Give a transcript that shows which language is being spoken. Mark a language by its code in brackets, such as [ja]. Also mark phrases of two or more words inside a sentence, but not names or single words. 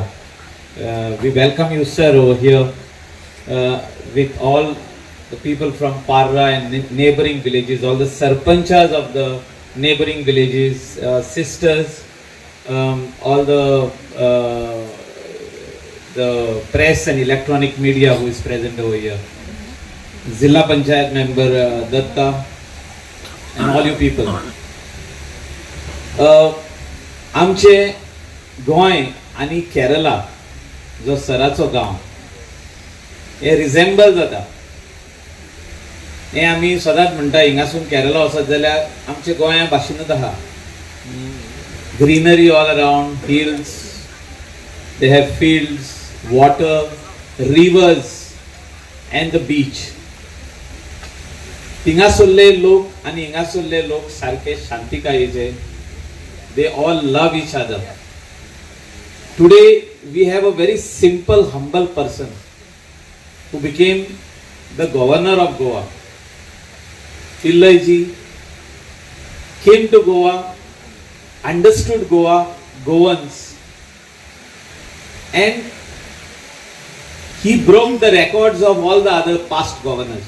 [en] We welcome you, sir, over here with all the people from Parra and neighboring villages, all the sarpanchas of the neighboring villages, sisters, all the press and electronic media who is present over here, Zilla Panchayat member Datta, and all you people. [kok] आमचे गोंय आनी केरला जो सराचो गांव हे रिझेंबल जाता. हे आमी सदांच म्हणटा हिंगासून केरला वचत जाल्यार आमच्या गोंया भाशेनूच आहा. [en] Greenery all around, hills, they have fields, water, rivers and the beach. [kok] हिंगासरले लोक आनी हिंगासरले लोक सारखे शांतिकायेचे. [en] They all love each other. Today we have a very simple, humble person who became the governor of Goa. Pillaiji came to Goa, understood Goa, Goans, and he broke the records of all the other past governors.